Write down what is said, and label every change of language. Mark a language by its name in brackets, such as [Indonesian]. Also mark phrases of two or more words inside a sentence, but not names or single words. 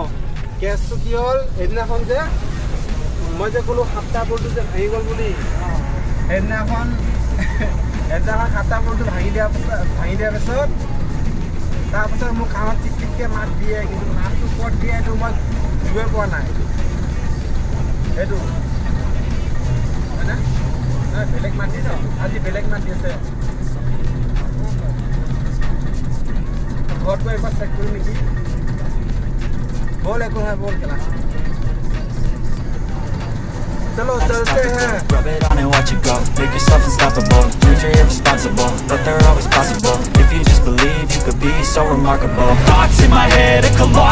[Assamese] কেছটো কি হ'ল, সেইদিনাখন যে মই যে ক'লোঁ 7টা বলটো যে ভাঙি গ'ল বুলি, সেইদিনাখন 7টা বলটো ভাঙি দিয়াৰ পিছত তাৰপিছত মোক কাণত চিকচিককৈ মাত দিয়ে, কিন্তু মাতটো ক'ত দিয়ে এইটো মই বুজিবই পোৱা নাই। সেইটো হয়নে বেলেগ মাত দিছে, আজি বেলেগ মাত দিছে। ঘৰত গৈ একবাৰ চেক কৰিম নেকি। बोल एको है बोल चला चलो चलते हैं [English] rub it on and watch it go make yourself unstoppable dreams are irresponsible but they're always possible if you just believe you could be so remarkable thoughts in my head a collage